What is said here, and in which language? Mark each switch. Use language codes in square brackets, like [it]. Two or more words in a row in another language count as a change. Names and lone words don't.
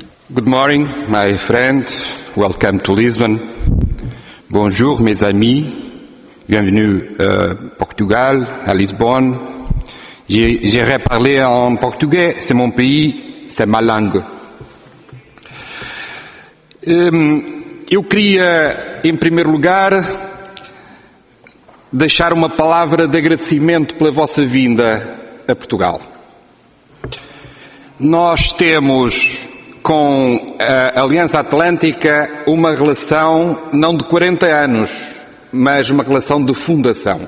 [en] Good morning, my friend. Welcome to Lisbon. [fr] Bonjour, mes amis. Bienvenue Portugal, à Lisbonne. J'irai parler en portugais. C'est mon pays, c'est ma langue. [pt] Eu queria, em primeiro lugar, deixar uma palavra de agradecimento pela vossa vinda a Portugal. Nós temos com a Aliança Atlântica uma relação não de 40 anos, mas uma relação de fundação.